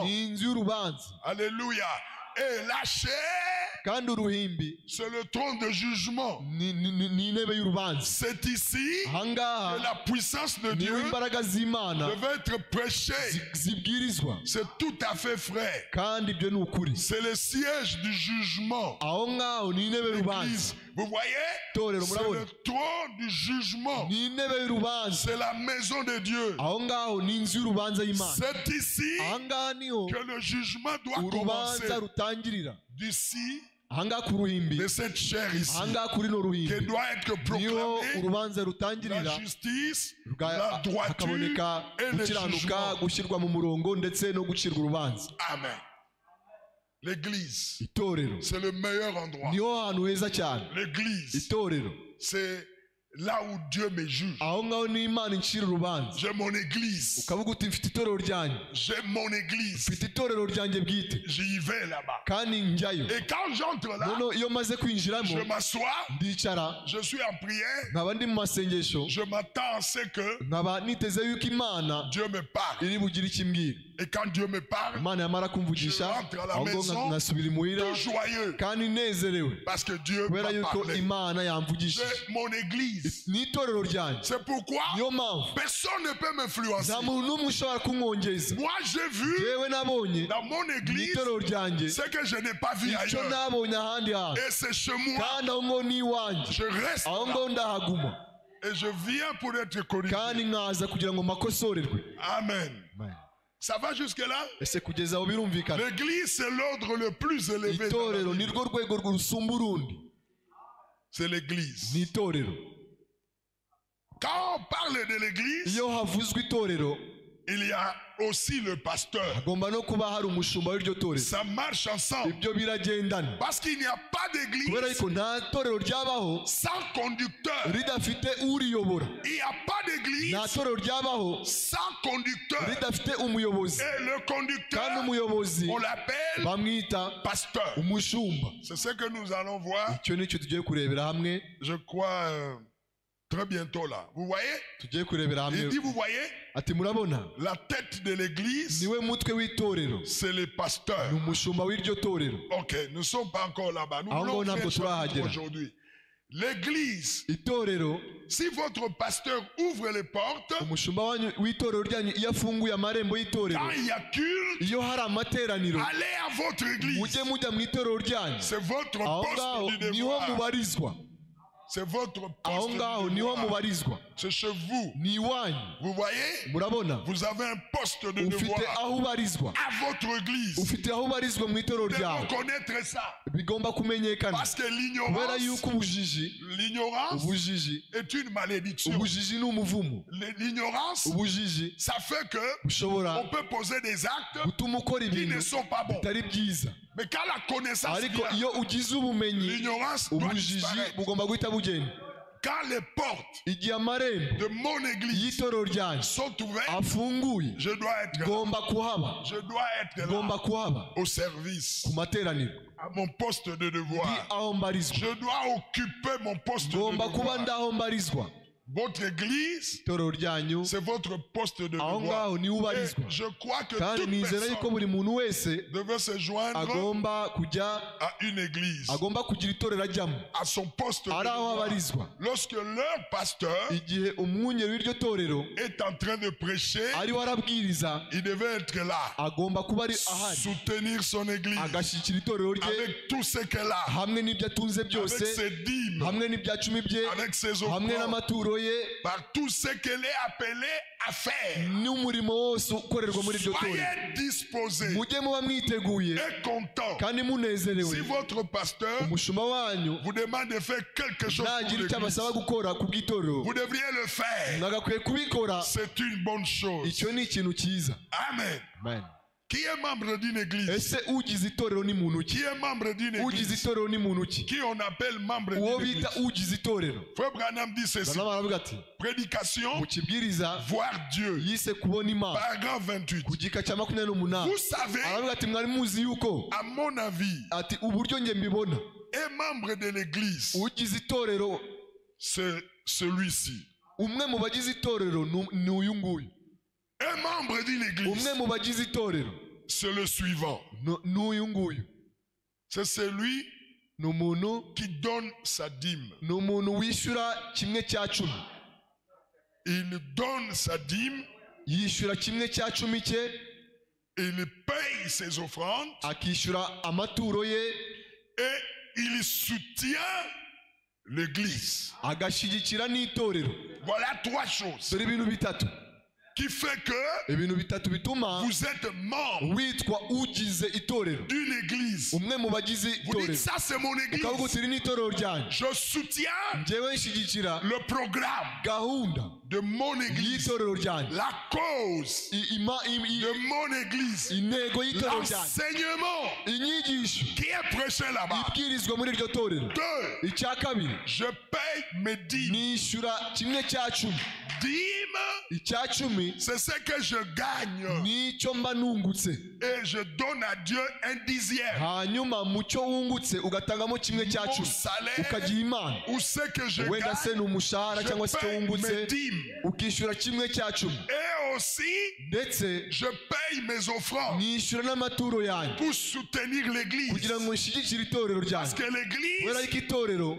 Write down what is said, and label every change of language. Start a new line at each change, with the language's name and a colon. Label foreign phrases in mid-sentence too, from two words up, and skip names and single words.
Kinyarwanda: ni inzu y'urubanza,
French: Alléluia. Et la chair,
Kinyarwanda: kandi uruhimbi
French: c'est le trône de jugement.
Kinyarwanda: ni intebe y'urubanza.
French: C'est ici
Kinyarwanda: Aha ngaha
French: que la puissance de
Kinyarwanda: niho
French: Dieu
Kinyarwanda: imbaraga z'Imana
French: devait être prêchée.
Kinyarwanda: zibwirizwa,
French: C'est tout à fait vrai.
Kinyarwanda: kandi ibyo ni ukuri.
French: C'est le siège du jugement.
Kinyarwanda: Aho ngaho ni intebe y'urubanza.
French: L'église, vous voyez,
Kinyarwanda: Itorero
French: c'est
Kinyarwanda: murabona,
French: le trône du jugement.
Kinyarwanda: ni intebe y'urubanza.
French: C'est la maison de Dieu.
Kinyarwanda: Aho ngaho ni inzu y'urubanza y'Imana.
French: C'est ici
Kinyarwanda: Aha ngaha niho
French: que le jugement doit
Kinyarwanda: urubanza
French: commencer.
Kinyarwanda: rutangirira.
French: D'ici,
Kinyarwanda: Aha ngaha ku ruhimbi,
French: de cette chair ici,
Kinyarwanda: aha ngaha kuri no
French: qui
Kinyarwanda: ruhimbi
French: doit être
Kinyarwanda: niho
French: proclamée
Kinyarwanda: urubanza
French: la
Kinyarwanda: rutangirira,
French: justice, la droiture
Kinyarwanda: hakaboneka
French: et le
Kinyarwanda: gukiranuka,
French: jugement.
Kinyarwanda: gushyirwa mu murongo ndetse no gucirwa urubanza.
French: Amen. L'église,
Kinyarwanda: Itorero
French: c'est le meilleur endroit.
Kinyarwanda: niho hantu heza cyane.
French: L'église,
Kinyarwanda: Itorero
French: c'est là où Dieu me juge.
Kinyarwanda: aho ngaho ni Imana incira urubanza.
French: J'ai mon église.
Kinyarwanda: Ukavuga uti mfite itorero ryanjye,
French: J'ai mon église.
Kinyarwanda: mfite itorero ryanjye bwite,
French: J'y vais là-bas.
Kinyarwanda: kandi njyayo.
French: Et quand j'entre là,
Kinyarwanda: Noneho iyo maze kwinjiramo,
French: je m'assois,
Kinyarwanda: ndicara,
French: je suis en prière,
Kinyarwanda: nkaba ndi mu masengesho,
French: je m'attends à ce que
Kinyarwanda: nkaba niteze yuko Imana
French: Dieu me parle.
Kinyarwanda: iri bugire icyo imbwira.
French: Et quand Dieu me parle,
Kinyarwanda: Imana yamara kumvugisha,
French: Je rentre à la
Kinyarwanda: ahubwo
French: maison,
Kinyarwanda: nkasubira imuhira,
French: tout joyeux,
Kinyarwanda: kandi nezerewe
French: parce que Dieu
Kinyarwanda: kubera
French: m'a
Kinyarwanda: yuko
French: parlé.
Kinyarwanda: Imana yamvugishije.
French: C'est mon église.
Kinyarwanda: Ni itorero ryanjye.
French: C'est pourquoi
Kinyarwanda: Niyo mpamvu
French: personne ne peut m'influencer.
Kinyarwanda: nta muntu n'umwe ushobora kumwongeza.
French: Moi, j'ai vu
Kinyarwanda: Yewe nabonye
French: dans mon
Kinyarwanda: mu
French: église
Kinyarwanda: itorero ryanjye
French: ce que je n'ai pas vu
Kinyarwanda: icyo
French: ailleurs.
Kinyarwanda: nabonye ahandi hantu,
French: Et c'est chez moi.
Kinyarwanda: kandi aho ngaho ni iwanjye,
French: Je reste
Kinyarwanda: aho
French: là.
Kinyarwanda: ngaho ndahaguma.
French: Et je viens pour être corrigé.
Kinyarwanda: kandi nkaza kugira ngo makosorerwe.
French: Amen. Ça va jusque là?
Kinyarwanda: Ese kugeza aho birumvikana?
French: L'église c'est l'ordre le plus élevé.
Kinyarwanda: Itorero nirwo rwego rusumba urundi.
French: C'est l'église.
Kinyarwanda: Ni itorero.
French: Quand on parle de l'église,
Kinyarwanda: iyo havuzwe itorero,
French: il y a aussi le pasteur.
Kinyarwanda: hagomba no kuba hari umushumba w'iryo torero.
French: Ça marche ensemble.
Kinyarwanda: Ibyo biragendana.
French: Parce qu'il n'y a pas d'église
Kinyarwanda: kubera ko nta torero ryabaho
French: sans conducteur.
Kinyarwanda: ridafite uriyobora.
French: Il n'y a pas d'église
Kinyarwanda: nta torero ryabaho
French: sans conducteur.
Kinyarwanda: ridafite umuyobozi.
French: Et le conducteur,
Kinyarwanda: kandi umuyobozi
French: on l'appelle
Kinyarwanda: bamwita
French: pasteur.
Kinyarwanda: umushumba.
French: C'est ce que nous allons voir,
Kinyarwanda: icyo nicyo tugiye kurebera hamwe,
French: je crois, très bientôt là. Vous voyez?
Kinyarwanda: tugiye kurebera hamwe.
French: Il dit, vous voyez?
Kinyarwanda: ati murabona,
French: La tête de l'église,
Kinyarwanda: niwe mutwe w'itorero,
French: c'est le pasteur.
Kinyarwanda: ni umushumba w'iryo torero.
French: Ok, nous ne sommes pas encore là-bas. Nous
Kinyarwanda: Aho
French: voulons
Kinyarwanda: ngaho ntabwo
French: faire ça
Kinyarwanda: turahagera.
French: aujourd'hui. L'église,
Kinyarwanda: Itorero,
French: si votre pasteur ouvre les portes,
Kinyarwanda: umushumba wanyu w'itorero ryanyu iyo afunguye amarembo y'itorero,
French: quand il y a culte,
Kinyarwanda: iyo hari amateraniro,
French: allez à votre église.
Kinyarwanda: mujye mujya mu itorero ryanyu.
French: C'est votre
Kinyarwanda: Aho
French: poste
Kinyarwanda: ngaho
French: du
Kinyarwanda: niho
French: devoir.
Kinyarwanda: mubarizwa.
French: C'est votre
Kinyarwanda: Aho
French: poste
Kinyarwanda: ngaho
French: du
Kinyarwanda: niho
French: devoir.
Kinyarwanda: mubarizwa.
French: C'est chez vous.
Kinyarwanda: Ni iwanyu.
French: Vous voyez?
Kinyarwanda: Murabona,
French: Vous avez un poste de
Kinyarwanda: ufite
French: devoir
Kinyarwanda: aho ubarizwa.
French: à votre église.
Kinyarwanda: Ufite aho ubarizwa mu itorero
French: Vous devez
Kinyarwanda: ryawe.
French: connaître ça.
Kinyarwanda: Bigomba kumenyekana.
French: Parce que
Kinyarwanda: kubera yuko
French: l'ignorance
Kinyarwanda: ubujiji
French: est une malédiction.
Kinyarwanda: ubujiji ni umuvumo.
French: L'ignorance,
Kinyarwanda: Ubujiji
French: ça fait que
Kinyarwanda: bushobora
French: on peut poser des actes
Kinyarwanda: gutuma ukora
French: qui ne
Kinyarwanda: ibintu
French: sont pas bons.
Kinyarwanda: bitari byiza.
French: Mais quand la connaissance
Kinyarwanda: ariko
French: vient,
Kinyarwanda: iyo ugize ubumenyi,
French: l'ignorance doit
Kinyarwanda: ubujiji
French: disparaître.
Kinyarwanda: bugomba guhita bugenda.
French: Quand les portes
Kinyarwanda: igihe amarembo
French: de mon église
Kinyarwanda: y'itorero ryanyu
French: sont ouvertes,
Kinyarwanda: afunguye,
French: je dois être là.
Kinyarwanda: ngomba kuhaba,
French: Je dois être
Kinyarwanda: ngomba
French: là
Kinyarwanda: kuhaba
French: au service,
Kinyarwanda: ku materaniro,
French: à mon poste de
Kinyarwanda: ndi
French: devoir.
Kinyarwanda: aho mbarizwa.
French: Je dois occuper mon poste de
Kinyarwanda: ngomba kuba
French: devoir.
Kinyarwanda: ndaho mbarizwa.
French: Votre église,
Kinyarwanda: itorero ryanyu
French: c'est votre poste de
Kinyarwanda: aho
French: devoir.
Kinyarwanda: ngaho niho
French: Et
Kinyarwanda: ubarizwa.
French: je crois que
Kinyarwanda: kandi
French: toute
Kinyarwanda: nizera yuko
French: personne
Kinyarwanda: buri muntu wese
French: devait se joindre
Kinyarwanda: agomba kujya,
French: à une église,
Kinyarwanda: agomba kugira itorero ajyamo,
French: à son poste de
Kinyarwanda: ari aho
French: devoir.
Kinyarwanda: abarizwa.
French: Lorsque leur pasteur
Kinyarwanda: igihe umwungeri w'iryo torero
French: est en train de prêcher,
Kinyarwanda: ariho arabwiriza,
French: il devait être là,
Kinyarwanda: agomba kuba ari ahari,
French: soutenir son église
Kinyarwanda: agashyigikira itorero rye
French: avec tout ce qu'elle a,
Kinyarwanda: hamwe n'ibyo atunze
French: avec
Kinyarwanda: byose,
French: ses dîmes,
Kinyarwanda: hamwe n'ibya cumi bye,
French: avec ses
Kinyarwanda: hamwe
French: offrandes,
Kinyarwanda: n'amaturo ye,
French: par tout ce qu'elle est appelée à faire.
Kinyarwanda: n'umurimo wose ukorerwa muri iryo torero.
French: Soyez disposés
Kinyarwanda: mujye muba mwiteguye
French: et contents.
Kinyarwanda: kandi
French: Si
Kinyarwanda: munezerewe.
French: votre pasteur
Kinyarwanda: umushumba wanyu
French: vous demande de faire quelque chose pour
Kinyarwanda: nagira icyo
French: l'église,
Kinyarwanda: abasaba gukora ku bw'itorero,
French: vous devriez le faire.
Kinyarwanda: mwagakwiye kubikora.
French: C'est une bonne chose.
Kinyarwanda: icyo ni ikintu cyiza.
French: Amen.
Kinyarwanda: Amen.
French: Qui est membre d'une église?
Kinyarwanda: ese ugize itorero ni muntu ki?
French: Qui est membre d'une
Kinyarwanda: ugize
French: église?
Kinyarwanda: itorero ni muntu ki?
French: Qui on appelle membre
Kinyarwanda: uwo
French: d'une
Kinyarwanda: bita
French: église?
Kinyarwanda: ugize itorero.
French: Frère Branham dit ceci.
Kinyarwanda: Branham aravuga ati,
French: Prédication,
Kinyarwanda: mu kibwiriza
French: voir Dieu.
Kinyarwanda: yise kubona Imana,
French: Paragraphe 28.
Kinyarwanda: ku gika cya 28.
French: Vous savez,
Kinyarwanda: aravuga ati, mwari muzi yuko,
French: à mon avis,
Kinyarwanda: ati uburyo nge mbibona,
French: un membre de l'église,
Kinyarwanda: ugize itorero,
French: c'est celui-ci.
Kinyarwanda: umwe mu bagize itorero ni uyu nguyu.
French: Un membre d'une église,
Kinyarwanda: umwe mu bagize itorero
French: c'est le suivant.
Kinyarwanda: ni uyu nguyu.
French: C'est celui
Kinyarwanda: ni umuntu,
French: qui donne sa dîme.
Kinyarwanda: ni umuntu wishyura 1/10.
French: Il donne sa dîme,
Kinyarwanda: yishyura 1/10 cye,
French: il paye ses offrandes
Kinyarwanda: akishyura amaturo ye,
French: et il soutient l'église.
Kinyarwanda: agashyigikira n'itorero.
French: Voilà trois choses
Kinyarwanda: dore ibintu bitatu,
French: qui fait que
Kinyarwanda: ibintu bitatu bituma
French: vous êtes membre
Kinyarwanda: witwa ugize itorero,
French: d'une église.
Kinyarwanda: umwe mu bagize
French: Vous
Kinyarwanda: itorero.
French: dites ça c'est mon église.
Kinyarwanda: ukavuga uti iri ni itorero ryanyu,
French: Je soutiens
Kinyarwanda: njyewe nshyigikira
French: le programme
Kinyarwanda: gahunda
French: de mon église,
Kinyarwanda: y'itorero ryanyu,
French: la cause de mon église,
Kinyarwanda: intego y'itorero ryanyu,
French: l'enseignement
Kinyarwanda: inyigisho
French: qui est prêché là-bas.
Kinyarwanda: ibwirizwa muri iryo torero.
French: Deux,
Kinyarwanda: icya kabiri,
French: je paye mes dîmes.
Kinyarwanda: nishyura 1/10.
French: Dîmes,
Kinyarwanda: icya cumi
French: c'est ce que je gagne
Kinyarwanda: nicyo mba nungutse,
French: et je donne à Dieu un dixième.
Kinyarwanda: hanyuma mu cyo wungutse ugatangamo 1/10
French: Mon salaire
Kinyarwanda: ukagira Imana.
French: ou ce que je
Kinyarwanda: wenda se
French: gagne,
Kinyarwanda: ni umushahara
French: je
Kinyarwanda: cyangwa se icyo
French: paye mes
Kinyarwanda: wungutse,
French: dîmes.
Kinyarwanda: ukishyura 1/10.
French: Et aussi,
Kinyarwanda: ndetse
French: je paye mes offrandes
Kinyarwanda: nishyura n'amaturo yanyu
French: pour soutenir l'église.
Kinyarwanda: kugira ngo nshyigikire itorero
French: Parce
Kinyarwanda: ryanyu.
French: que l'église
Kinyarwanda: kubera ko itorero